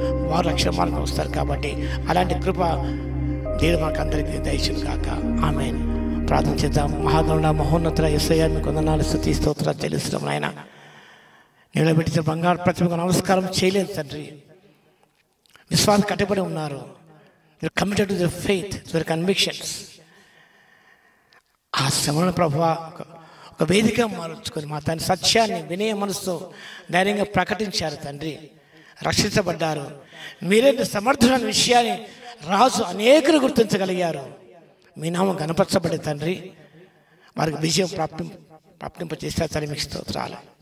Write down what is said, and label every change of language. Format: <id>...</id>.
<te>వారు రక్షణ మార్గం వస్తారు. కాబట్టి అలాంటి కృప దేవుడు మనకు అందరికీ దయచేయును గాక. ఆమేన్. ప్రార్థన చేద్దాం. మహాగణుడ మహోన్నతుడ యేసయ్యా, మీకు వందనాలు, స్తుతి స్తోత్రాలు చెల్లిస్తున్నాం. నాయన, నిలబెట్టిన బంగారు ప్రతిమకు నమస్కారం చేయలేదు తండ్రి. విశ్వాసం కట్టుబడి ఉన్నారు.</te> <en>You're committed to their faith, to their convictions.</en> <te>ఆ శ్రమను ప్రభువా ఒక వేదిక మార్చుకొని మా తండ్రి సత్యాన్ని వినే మనసుతో ధైర్యంగా ప్రకటించారు తండ్రి. రక్షించబడ్డారు. మీరే సమర్థులైన విషయాన్ని రాజు అనేకులు గుర్తించగలిగారు. మీ నామం గణపరచబడే తండ్రి. వారికి విజయం ప్రాప్తింపచేస్తారు తండ్రి. మీకు స్తోత్రాలు.</te>